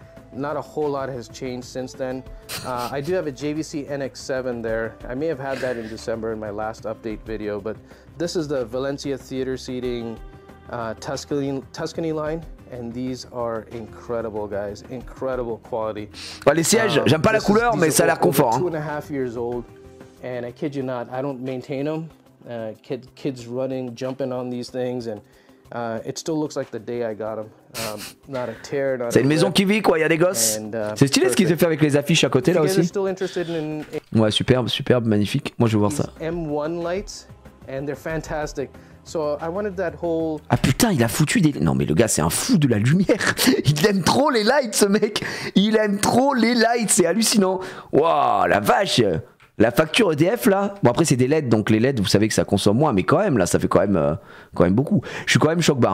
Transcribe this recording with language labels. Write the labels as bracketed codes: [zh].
[en] Not a whole lot has changed since then. I do have a JVC NX7 there. I may have had that in December in my last update video, but this is the Valencia Theater Seating Tuscany line. And these are incredible, guys. Incredible quality. [fr] Ouais, les sièges, j'aime pas la couleur, mais ça a l'air confort. Hein. [en] 2.5 years old, and I kid you not, I don't maintain them. Kids running, jumping on these things, and it still looks like the day I got them. Not a tear, not. [fr] C'est une maison qui vit, quoi. Il y a des gosses. C'est stylé ce qu'ils ont fait avec les affiches à côté là aussi. Ouais, superbe, magnifique. Moi, je veux voir ça. [en] M1 lights, and they're fantastic. So I wanted that whole... [fr] Ah putain, il a foutu des... Non mais le gars, c'est un fou de la lumière. Il aime trop les lights, ce mec. Il aime trop les lights, c'est hallucinant. Waouh, la vache. La facture EDF là. Bon après c'est des LED, donc les LED, vous savez que ça consomme moins, mais quand même là, ça fait quand même beaucoup. Je suis quand même choc barre.